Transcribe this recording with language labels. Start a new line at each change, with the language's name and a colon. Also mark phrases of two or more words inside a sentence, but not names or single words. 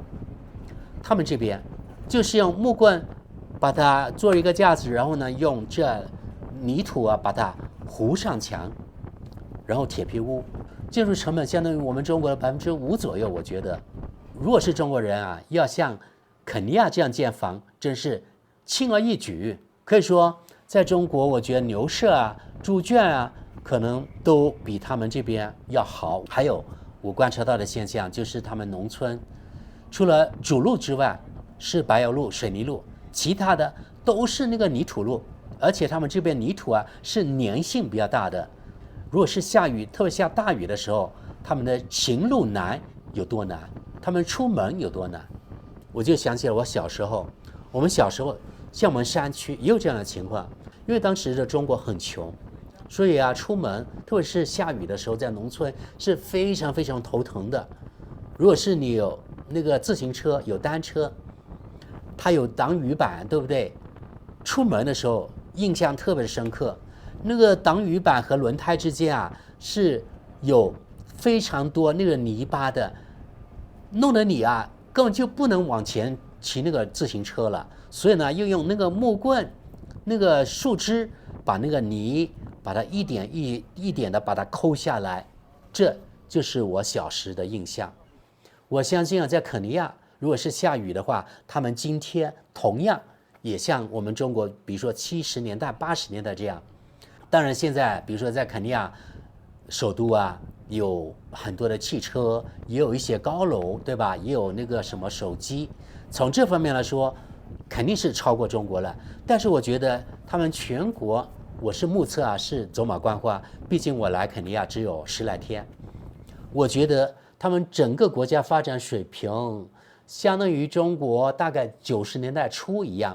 Chinese: 他們這邊就是用木棍把它做一個架子，然後呢用這泥土啊把它糊上牆，然後鐵皮屋，建築成本相當於我們中國的5%左右。我覺得如果是中國人啊，要像肯尼亞這樣建房真是輕而易舉。可以說在中國我覺得牛舍啊豬圈啊可能都比他們這邊要好。還有我觀察到的現象就是他們農村除了主路之外是柏油路水泥路，其他的都是那個泥土路，而且他們這邊泥土啊是粘性比較大的。如果是下雨，特別下大雨的時候，他們的行路難有多難，他們出門有多難。我就想起了我小時候，我們小時候像我們山區也有這樣的情況， 因為當時的中國很窮，所以啊，出門特別是下雨的時候，在農村是非常非常頭疼的。如果是你有那個自行車、有單車，它有擋雨板，對不對？出門的時候印象特別深刻，那個擋雨板和輪胎之間啊是有非常多那個泥巴的，弄得你啊根本就不能往前骑那個自行車了。所以呢，又用那個木棍、那個树枝把那個泥把它一點一點的把它摳下来，這就是我小時的印象。我相信啊，在肯尼亞，如果是下雨的話，他們今天同樣也像我們中國，比如說70年代、80年代這樣。當然，現在比如說在肯尼亞首都啊，有很多的汽車，也有一些高楼，对吧？也有那個什麼手機。從這方面來說，肯定是超過中國了。但是我覺得他們全國，我是目測啊，是走馬觀花。畢竟我來肯尼亞只有10來天，我覺得他們整個國家發展水平相當於中國大概90年代初一樣。